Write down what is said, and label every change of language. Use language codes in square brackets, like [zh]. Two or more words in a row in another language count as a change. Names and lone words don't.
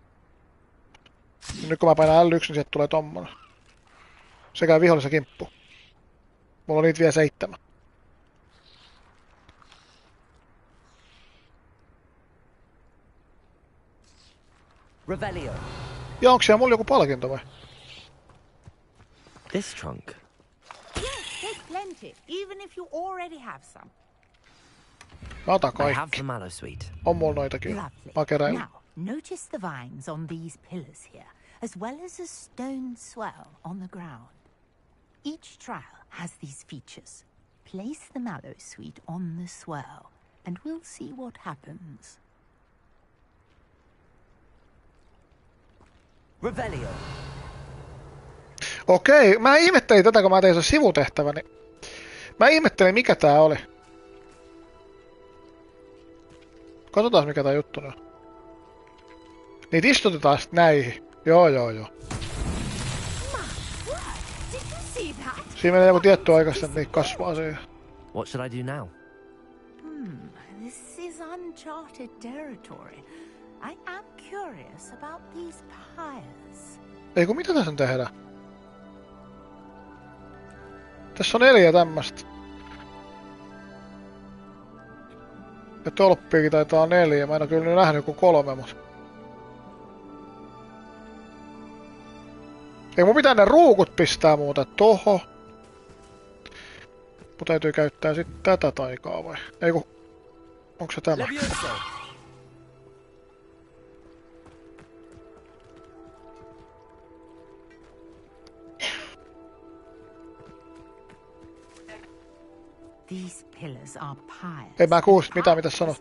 [fi] Ja nyt kun mä painan L1, niin sieltä tulee tommonen. Se käy vihollisen kimppu. Mulla on niitä vielä 7. Revelio. Ja onko siellä mulla joku palkinto vai? [en] This trunk. Yes, there's plenty, even if you already have some. [fi] Mä otan [en] I [fi] kaikki. [en] have the Mallowsweet. [fi] On mulla noitakin. Mä keräilen. [en] Now, notice the vines on these pillars here, as well as a stone swell on the ground. Each trial has these features. Place the Mallowsweet on the swell, and we'll see what happens. Revelio. [fi] Okei, mä ihmettelin tätä, kun mä tein sen sivutehtäväni. Mä ihmettelin, mikä tää oli. Katsotaan, mikä tää juttu on. Niitä istutetaan sit näihin. Joo. Siinä menee joku tietty aika sitten, että niitä kasvaa siihen. [en] What should I do now? This is uncharted territory. I am curious about these pyres. [fi] Ei kun mitä tässä tehdään? Tässä on 4 tämmöstä. Ja tolppiakin taitaa 4. Mä en oo kyllä nähnyt joku 3, mutta... Ei mun pitää ne ruukut pistää muuta toho. Mun täytyy käyttää sit tätä taikaa vai? Ei kun... Onko se tämä? [en] These pillars are pyres. [fi] Ei mä kuulisi mitään mitä sanot.